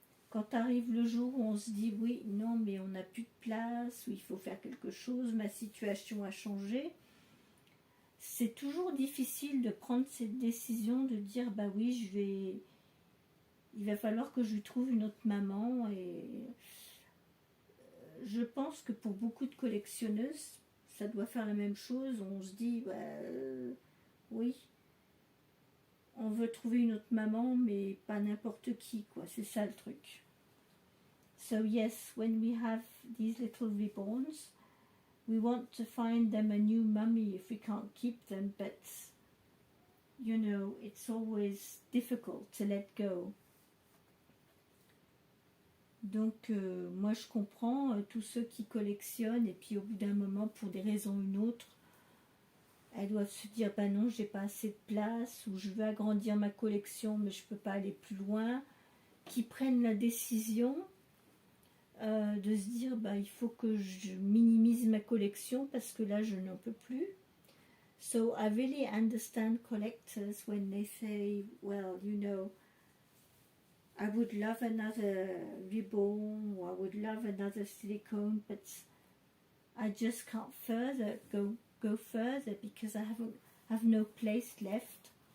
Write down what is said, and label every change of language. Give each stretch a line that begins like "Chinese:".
French: Quand arrive le jour où on se dit, oui, non, mais on n'a plus de place, ou il faut faire quelque chose, ma situation a changé, c'est toujours difficile de prendre cette décision de dire, bah oui, il va falloir que je lui trouve une autre maman. Et je pense que pour beaucoup de collectionneuses, ça doit faire la même chose. On se dit, oui, on veut trouver une autre maman, mais pas n'importe qui, quoi. C'est ça le truc.
English: So yes, when we have these little reborns, we want to find them a new mummy if we can't keep them, but you know, it's always difficult to let go.
French: Donc moi je comprends tous ceux qui collectionnent et puis au bout d'un moment, pour des raisons ou une autre, elles doivent se dire bah non, j'ai pas assez de place, ou je veux agrandir ma collection mais je peux pas aller plus loin, qui prennent la décision de se dire bah il faut que je minimise ma collection parce que là je n'en peux plus.
English: So I really understand collectors when they say, well, you know, I would love another reborn, or I would love another silicone, but I just can't go further because I have no place left.